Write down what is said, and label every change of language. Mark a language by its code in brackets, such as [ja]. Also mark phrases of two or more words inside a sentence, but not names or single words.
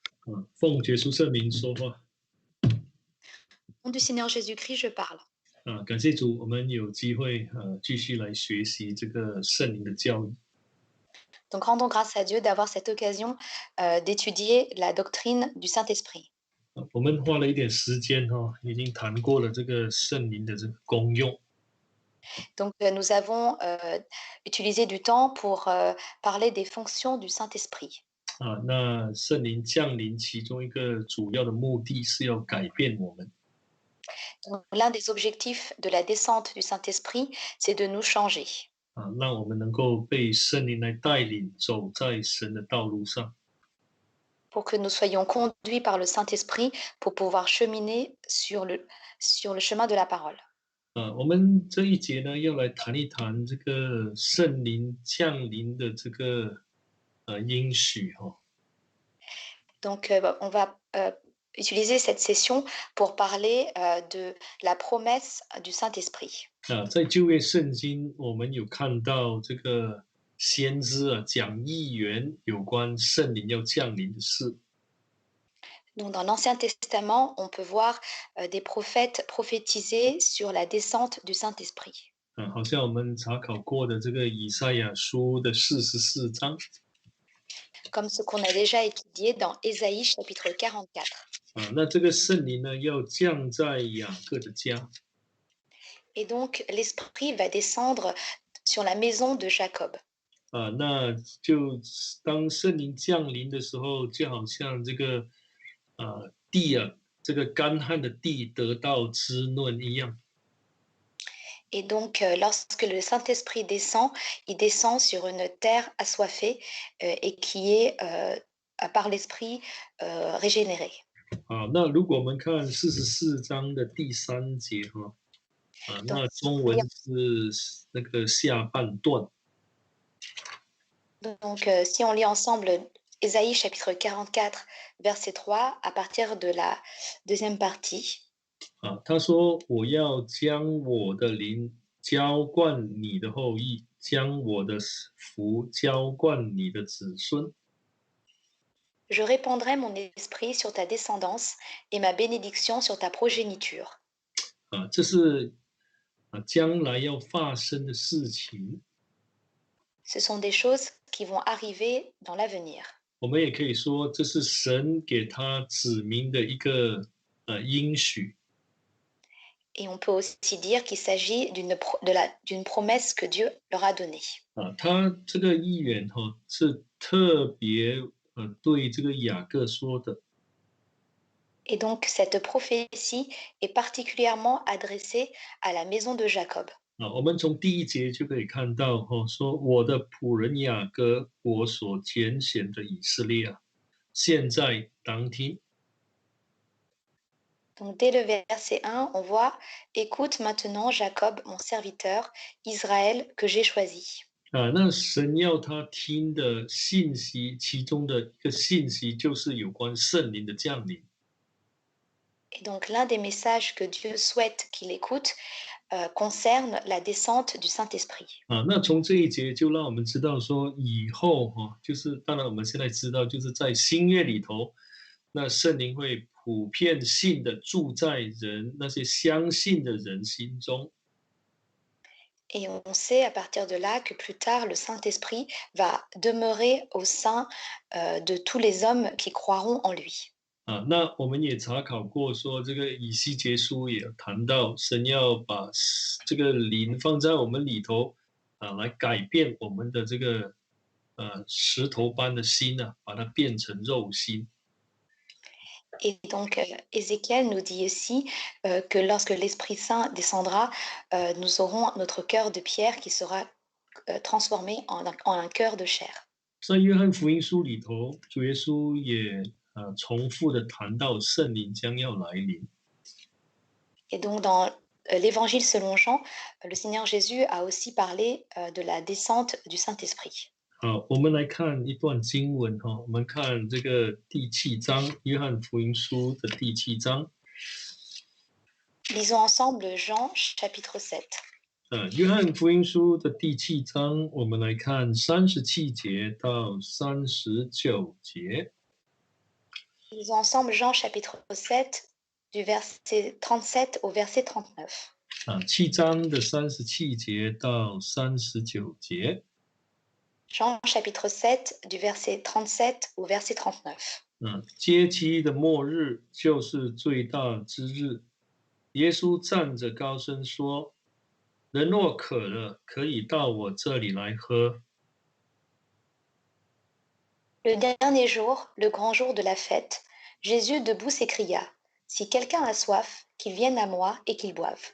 [zh] 奉耶稣圣名说话。 [fr] Au nom du Seigneur Jésus-Christ, je parle. [zh] 感谢主，我们有机会继续来学习这个圣灵的教义。 [fr] Donc rendons grâce à Dieu d'avoir cette occasion d'étudier la doctrine du Saint-Esprit. [zh] 我们花了一点时间已经谈过了这个圣灵的这个功用。 [fr] Donc nous avons utilisé du temps pour parler des fonctions du Saint-Esprit. [zh] 那圣灵降临其中一个主要的目的是要改变我们。 [fr] Donc, l'un des objectifs de la descente du Saint-Esprit, c'est de nous changer. [zh] 让我们能够被圣灵来带领，走在神的道路上。 [fr] Pour que nous soyons conduits par le Saint-Esprit pour pouvoir cheminer sur le chemin de la parole. [zh] 我们这一节呢，要来谈一谈这个圣灵降临的这个应许 [fr] Donc on va utiliser cette session pour parler de la promesse du Saint-Esprit. [zh] 在旧约圣经，我们有看到这个先知讲预言有关圣灵要降临的事。 [fr] Donc, dans l'Ancien Testament, on peut voir des prophètes prophétiser sur la descente du Saint-Esprit. [zh] 好像我们查考过的这个以赛亚书的44章。 [fr] Comme ce qu'on a déjà étudié dans Ésaïe chapitre 44. [zh] 那这个圣灵呢，要降在雅各的家。 [fr] Et donc, l'Esprit va descendre sur la maison de Jacob. [zh] 那就当圣灵降临的时候，就好像这个地这个干旱的地得到滋润一样。 [fr] Et donc, lorsque le Saint-Esprit descend, il descend sur une terre assoiffée et qui est, par l'Esprit, régénérée. [zh] 那如果我们看44章的第3节那中文是那个下半段。 [fr] Donc, si on lit ensemble Ésaïe chapitre 44, verset 3, à partir de la deuxième partie. [zh] 他说：“我要将我的灵浇灌你的后裔，将我的福浇灌你的子孙。” [fr] Je répandrai mon esprit sur ta descendance et ma bénédiction sur ta progéniture. [zh] 这是将来要发生的事情。 [fr] Ce sont des choses qui vont arriver dans l'avenir. [zh] 我们也可以说，这是神给他子民的一个应许。 [fr] Et on peut aussi dire qu'il s'agit d'une promesse que Dieu leur a donnée. [zh] 他这个预言是特别对这个雅各说的。 [fr] Et donc cette prophétie est particulièrement adressée à la maison de Jacob. [zh] 我们从第1节就可以看到说我的仆人雅各，我所拣选的以色列啊，现在当听。 [fr] Donc dès le verset 1, on voit « Écoute maintenant Jacob, mon serviteur, Israël, que j'ai choisi. » [zh] 那神要他听的信息，其中的一个信息就是有关圣灵的降临。 [fr] Et donc l'un des messages que Dieu souhaite qu'il écoute concerne la descente du Saint-Esprit. [zh] 那从这一节就让我们知道说，以后就是当然我们现在知道，就是在新约里头，那圣灵会普遍性的住在人那些相信的人心中。 [fr] Et on sait à partir de là que plus tard, le Saint-Esprit va demeurer au sein de tous les hommes qui croiront en lui. [zh] 那我们也查考过说，这个以西结书也谈到，神要把这个灵放在我们里头来改变我们的这个石头般的心把它变成肉心。 [fr] Et donc, Ézéchiel nous dit aussi que lorsque l'Esprit Saint descendra, nous aurons notre cœur de pierre qui sera transformé en un cœur de chair. [zh] 在约翰福音书里头，主耶稣也重复的谈到圣灵将要来临。 [fr] Et donc, dans l'Évangile selon Jean, le Seigneur Jésus a aussi parlé de la descente du Saint-Esprit. [zh] 我们来看一段经文我们看这个第7章，约翰福音书的第7章。 [fr] Lisons ensemble Jean chapitre 7. [zh] 约翰福音书的第7章，我们来看37节到39节。 [fr] Lisons ensemble Jean chapitre 7, du verset 37 au verset 39. [zh] 7章的37节到39节。 [fr] Jean chapitre 7, du verset 37 au verset 39. [zh] 节期的末日就是最大之日。耶稣站着高声说：人若渴了，可以到我这里来喝。 [fr] Le dernier jour, le grand jour de la fête, Jésus debout s'écria, Si quelqu'un a soif, qu'il vienne à moi et qu'il boive.